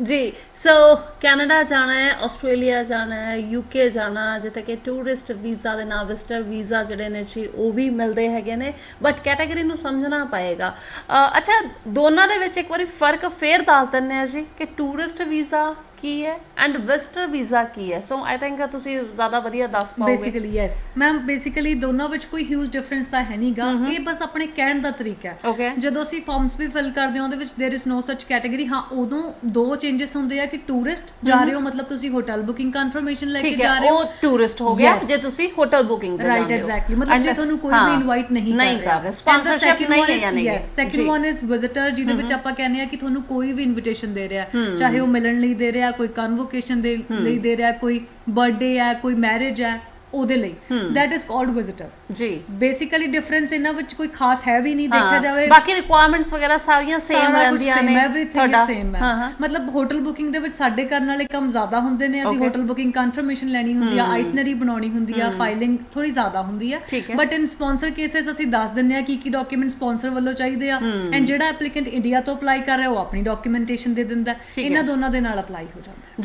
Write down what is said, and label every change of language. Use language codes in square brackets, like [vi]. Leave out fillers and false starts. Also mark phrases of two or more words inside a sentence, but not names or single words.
[pa] ਜੀ ਸੋ ਕੈਨੇਡਾ ਜਾਣਾ ਹੈ ਆਸਟ੍ਰੇਲੀਆ ਜਾਣਾ ਹੈ ਯੂਕੇ ਜਾਣਾ ਜਿੱਥੇ ਕਿ [en] tourist visa [pa] ਦੇ ਨਾਲ [en] visitor visa [pa] ਜਿਹੜੇ ਨੇ ਜੀ ਉਹ ਵੀ ਮਿਲਦੇ ਹੈਗੇ ਨੇ [en] but category [pa] ਨੂੰ ਸਮਝਣਾ ਪਏਗਾ ਅੱਛਾ ਦੋਨਾਂ ਦੇ ਵਿੱਚ ਇੱਕ ਵਾਰੀ ਫਰਕ ਫੇਰ ਦੱਸ ਦਿੰਦੇ ਆ ਜੀ ਕਿ [en] tourist visa [pa] ਕੀ ਹੈ [en] and visitor visa [pa] ਕੀ ਹੈ [en] so I think [pa] ਤੁਸੀਂ ਜ਼ਿਆਦਾ ਵਧੀਆ ਦੱਸ ਪਾਓਗੇ [en] basically yes ma'am basically [pa] ਦੋਨਾਂ ਵਿੱਚ ਕੋਈ [en] huge difference [pa] ਤਾਂ ਹੈ ਨਹੀਂਗਾ ਇਹ ਬਸ ਆਪਣੇ ਕਹਿਣ ਦਾ ਤਰੀਕਾ ਹੈ ਜਦੋਂ ਅਸੀਂ ਫਾਰਮਸ ਵੀ ਫਿਲ ਕਰਦੇ ਹਾਂ ਉਹਦੇ ਵਿੱਚ [en] there is no such category [pa] ਹਾਂ ਉਦੋਂ ਦੋ ਚੇਂਜਸ ਹੁੰਦੇ ਆ ਕਿ ਟੂਰਿਸਟ ਜਾ ਰਹੇ ਹੋ ਮਤਲਬ ਤੁਸੀਂ [en] hotel booking confirmation [pa] ਲੈ ਕੇ ਜਾ ਰਹੇ ਹੋ ਉਹ ਟੂਰਿਸਟ ਹੋ ਗਿਆ ਜੇ ਤੁਸੀਂ [en] hotel booking [pa] ਤੇ [en] right exactly [pa] ਮਤਲਬ ਜੇ ਤੁਹਾਨੂੰ ਕੋਈ ਵੀ ਇਨਵਾਈਟ ਨਹੀਂ ਕਰ ਰਿਹਾ ਸਪਾਂਸਰਸ਼ਿਪ ਨਹੀਂ ਹੈ ਯਾਨੀ [en] yes second one is visitor [pa] ਜਿਹਦੇ ਵਿੱਚ ਆਪਾਂ ਕਹਿੰਦੇ ਆ ਕਿ ਤੁਹਾਨੂੰ ਕੋਈ ਵੀ ਇਨਵੀਟੇਸ਼ਨ ਦੇ ਰਿਹਾ ਚਾਹੇ ਉਹ ਮਿਲਣ ਲਈ ਦੇ ਰਿਹਾ ਕੋਈ ਕਨਵੋਕੇਸ਼ਨ ਦੇ ਲਈ ਦੇ ਰਿਹਾ ਕੋਈ ਬਰਥਡੇ ਹੈ ਕੋਈ ਮੈਰਿਜ ਹੈ ਉਹਦੇ ਲਈ [en] that is called visitor [pa] ਜੀ [en] basically difference [pa] ਇਹਨਾਂ ਵਿੱਚ ਕੋਈ ਖਾਸ ਹੈ ਵੀ ਨਹੀਂ ਦੇਖਿਆ ਜਾਵੇ ਬਾਕੀ ਰਿਕੁਆਇਰਮੈਂਟਸ ਵਗੈਰਾ ਸਾਰੀਆਂ ਸੇਮ ਰਹਿੰਦੀਆਂ ਨੇ [en] everything is same [pa] ਹੈ ਮਤਲਬ [en] hotel booking [pa] ਦੇ ਵਿੱਚ ਸਾਡੇ ਕਰਨ ਵਾਲੇ ਕੰਮ ਜ਼ਿਆਦਾ ਹੁੰਦੇ ਨੇ ਅਸੀਂ [en] hotel booking confirmation [pa] ਲੈਣੀ ਹੁੰਦੀ ਆ ਆਈਟਨਰੀ ਬਣਾਉਣੀ ਹੁੰਦੀ ਆ ਫਾਈਲਿੰਗ ਥੋੜੀ ਜ਼ਿਆਦਾ ਹੁੰਦੀ ਆ [en] but in sponsor cases [pa] ਅਸੀਂ ਦੱਸ ਦਿੰਦੇ ਆ ਕੀ [en] document sponsor [pa] ਵੱਲੋਂ ਚਾਹੀਦੇ ਆ ਐਂਡ ਜਿਹੜਾ ਐਪਲੀਕੈਂਟ ਇੰਡੀਆ ਤੋਂ ਅਪਲਾਈ ਕਰ ਰਿਹਾ ਉਹ ਆਪਣੀ ਡਾਕੂਮੈਂਟੇਸ਼ਨ ਦੇ ਦਿੰਦਾ ਇਹਨਾਂ ਦੋਨਾਂ ਦੇ ਨਾਲ ਅਪਲਾਈ ਹੋ ਜਾਂਦਾ